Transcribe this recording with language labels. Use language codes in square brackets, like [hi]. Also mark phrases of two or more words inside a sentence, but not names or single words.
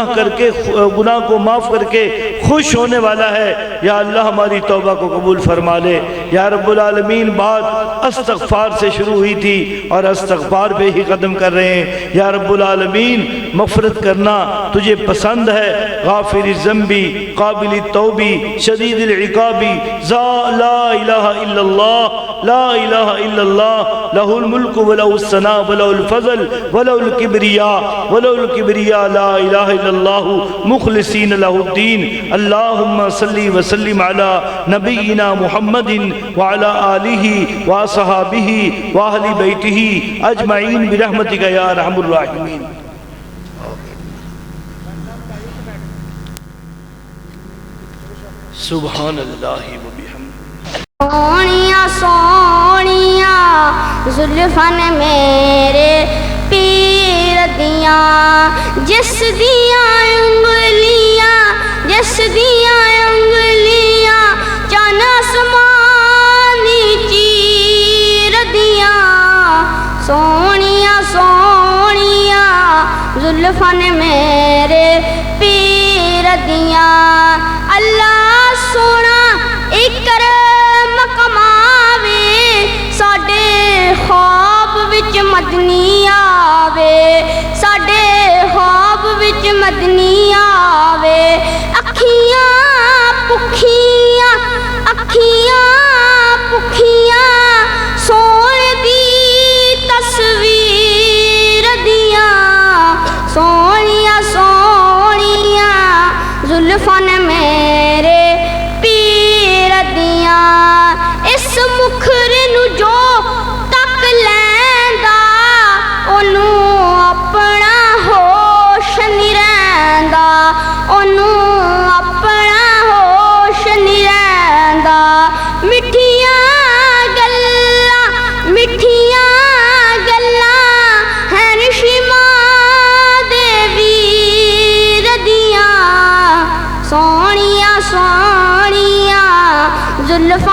[ur] گناہ کو معاف کر کے خوش ہونے والا ہے، یا اللہ ہماری توبہ کو قبول فرما لے، [ar] یا رب العالمین [ur] بات استغفار سے شروع ہوئی تھی اور استغفار پہ ہی ختم کر رہے ہیں، [ar] یا رب العالمین [ur] مغفرت کرنا تجھے پسند ہے، [ar] غافر الذنبی قابل التوبی شدید العقابی لا الہ الا اللہ لا الہ الا اللہ لہ الملک ولہ الثناء ولہ الفضل ولہ الکبریاء لا الہ الا اللہ مخلصین لہ الدین اللہم صلی وسلم علی نبینا محمد وعلی آلہ وصحابہ واہل بیتہ اجمعین برحمتک یا ارحم الراحمین۔ سبحان اللہ وبحمدہ۔ [pa] سونیاں سونیاں زلفاں نے میرے پیر دیاں، جس دیاں انگلیاں چن آسمانی چیر دیاں، سونیاں سونیاں زلفاں نے میرے پیر دیاں، اللہ سونا اکرم کماوے، ساڈے خواب وچ مدنی آوے، ساڈے خواب وچ مدنی آوے، اکھیاں پکھیاں سون دی تصویر دیاں، سونیاں سونیاں زلفاں نے میرے پیر دیاں، اس مکھر نو جو تک لیندا اونوں اپنا ہوش نہیں رہندا، اونوں اپنا ہوش نہیں رہندا، مٹھیاں گلاں ہیں نشیماں دے ویر دیاں، سونیاں سونیاں زلفاں